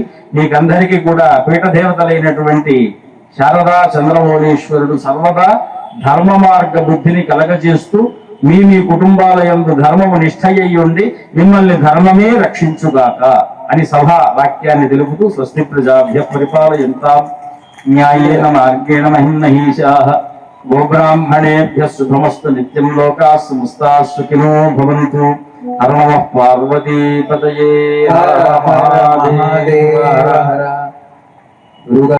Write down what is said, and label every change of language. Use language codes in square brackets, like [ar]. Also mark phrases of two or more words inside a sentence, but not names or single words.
[te] మీకందరికీ కూడా పీఠదేవతలైనటువంటి శారదా చంద్రమౌళీశ్వరుడు సర్వదా ధర్మ మార్గ బుద్ధిని కలగజేస్తూ మీ కుటుంబాల యందు ధర్మము నిష్ఠయ్యుండి మిమ్మల్ని ధర్మమే రక్షించుగాక అని సభా వాక్యాన్ని తెలుపుతూ [sa] స్వస్తి ప్రజాభ్య పరిపాలయంతాం న్యాయేన మార్గేణ మహిమహీషాః గోబ్రాహ్మణేభ్యః శుభమస్తు నిత్యం లోకాః సమస్తాః సుఖినో భవంతు. హర నమః పార్వతీపతయే.